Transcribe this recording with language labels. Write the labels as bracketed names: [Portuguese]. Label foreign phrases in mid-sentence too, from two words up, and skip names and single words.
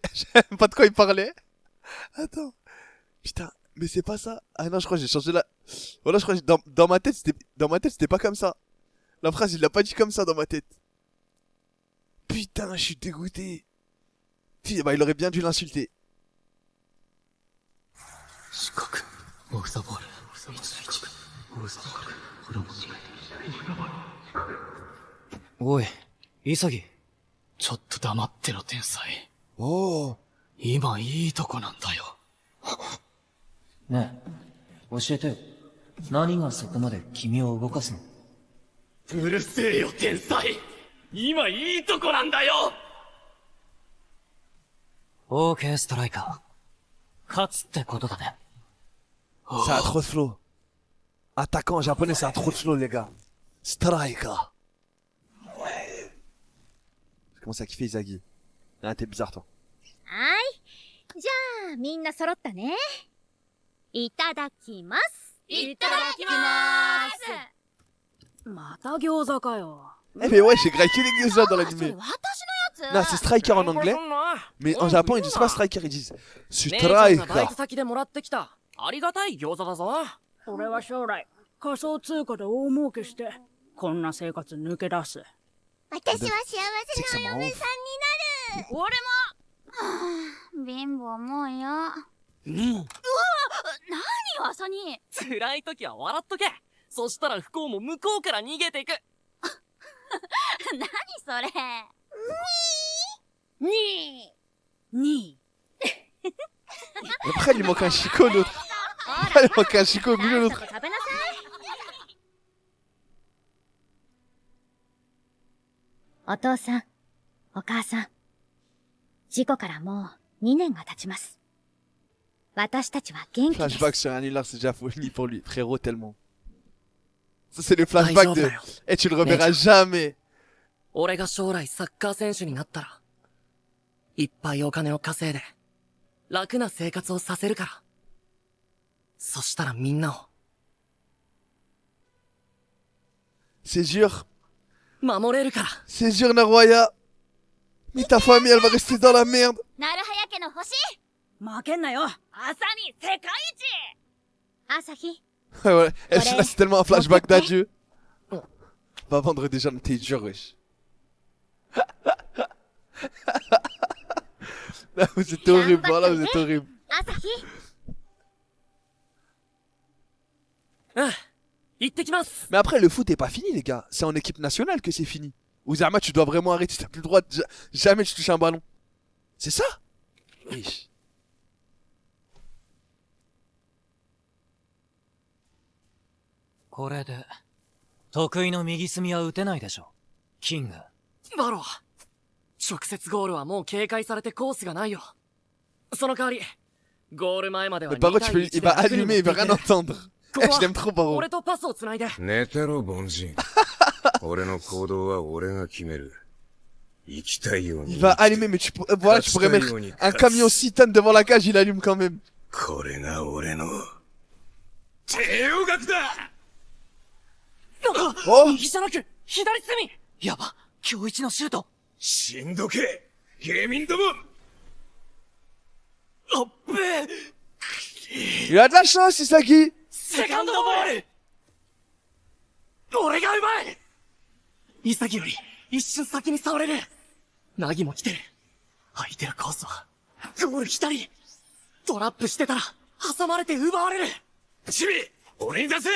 [French] Je sais même pas de quoi il parlait. Attends. Putain, mais c'est pas ça. Ah non, je crois que j'ai changé la... Voilà, je crois que dans ma tête, c'était pas comme ça. La phrase, il l'a pas dit comme ça dans ma tête. Putain, je suis dégoûté. Bah, il aurait bien dû l'insulter. [Japanese] 視覚、 [English] off the ball. [Japanese] 1対1。 [English] off the ball. [Japanese] これも違い。おい、潔。ちょっと黙ってろ、天才。 Oh. 今いいとこなんだよ。ねえ、教えてよ。何がそこまで君を動かすの？うるせえよ、天才。今いいとこなんだよ。 [English] okay striker. [Japanese] 勝つってことだね。 [French] Ça a trop de flow. Attaquant japonais, ça a trop de flow, les gars. Striker. Ouais. Je commence à kiffer Izagi. Ah, t'es bizarre, toi. [Japanese] はい。じゃあ、みんな揃ったね。いただきます。いただきまーす。また餃子かよ。 [French] Eh, mais ouais, j'ai grave que les gars dans l'animé. [Japanese] 私のやつ。 [French] Non, c'est striker en anglais. Mais en Japon, ils disent pas striker, ils disent [Japanese] 姉ちゃんがバイト [French] striker. [Japanese] 先でもらってきた。ありがたい餃子だぞ。俺は将来仮想通貨で大儲けしてこんな生活抜け出す。私は幸せなお嫁さんになる。俺貧乏もうよ。も。何よ、朝に。辛い時は笑っとけ。そしたら不幸も向こうから逃げていく。何それ。にー。 [French] Après, il lui manque un chicot, l'autre. Allez, on cache Chico au milieu de l'autre. [Japanese] 食べなさい。お父さん、お母さん。事故からもう2年が経ちます。私たちは元気です。 [French] Flashback sur un hilar, c'est déjà fini pour lui, frérot, tellement. Ça, c'est le flashback de. Et tu le reverras jamais. [Japanese] 俺が将来サッカー選手になったら、いっぱいお金を稼いで、楽な生活をさせるから。そしたらみんなを。 [French] C'est dur. [Japanese] 守れるから。 [French] C'est dur, Naroya. Mais ta famille, elle va rester dans la merde. [Japanese] なるはや家の星。負けんなよ。朝に世界一。朝日。 [French] Ouais, ouais. Et là, c'est tellement un flashback d'adieu. Va vendre déjà, t'es dur, wesh. Là, vous êtes horrible, voilà, vous êtes horrible. [Japanese] 朝日。行ってきます。 [French] Mais après, le foot est pas fini, les gars. C'est en équipe nationale que c'est fini. Ouzama, tu dois vraiment arrêter. T'as plus le droit de. Jamais tu touches un ballon. C'est ça? Wesh. [Japanese] これで、得意の右隅は打てないでしょ。キング。バロー。直接ゴールはもう警戒されてコースがないよ。その代わり、ゴール前までは [French] Le Baro, tu peux, il va allumer, il va rien entendre. Eh, je l'aime trop, Baro. [Japanese] 俺とパスをつないで。寝てろ、凡人。俺の行動は俺が決める。生きたいように。 [French] Il va allumer, mais voilà, tu pourrais mettre un camion 6 tonnes devant la cage, il allume quand même. [Japanese] これが俺の帝王学だ。 Oh! 右じゃなく、左隅。やば、今日一のシュート。しんどけ、ゲーミンども。あっべえ。 [French] Il a de la chance, Isagi! [Japanese] セカンドボール。俺がうまい。潔より一瞬先に触れる。ナギも来てる。空いてるコースはゴール左。トラップしてたら挟まれて奪われる。チビ、俺に出せ。